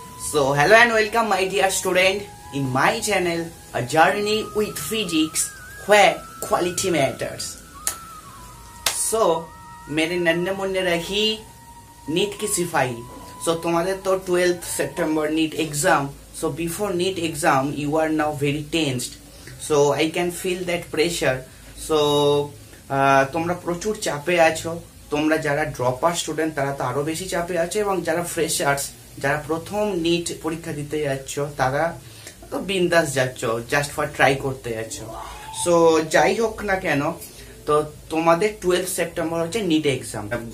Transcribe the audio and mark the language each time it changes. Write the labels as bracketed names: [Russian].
[English] So hello and welcome my dear student in my channel A Journey with Physics where quality matters. [Hindi] So मेरे नन्हे मुन्ने रही NEET की सिपाही. So तुम्हारे तो 12th September NEET exam. [English] So before NEET exam you are now very tensed. So I can feel that pressure. [Bangla] So তোমরা প্রচুর চাপে আছো. তোমরা যারা ড্রপার স্টুডেন্ট তারা তো আরো বেশি চাপে আছে এবং যারা ফ্রেশার্স যারা প্রথম নিট পরীক্ষা দিতে যাচ্ছ তারা তো বিন্দাস যাচ্ছ জাস্ট ফর ট্রাই করতে যাচ্ছ. সো যাই হোক না কেন তো তোমাদের 12 সেপ্টেম্বর হচ্ছে নিট এক্সাম.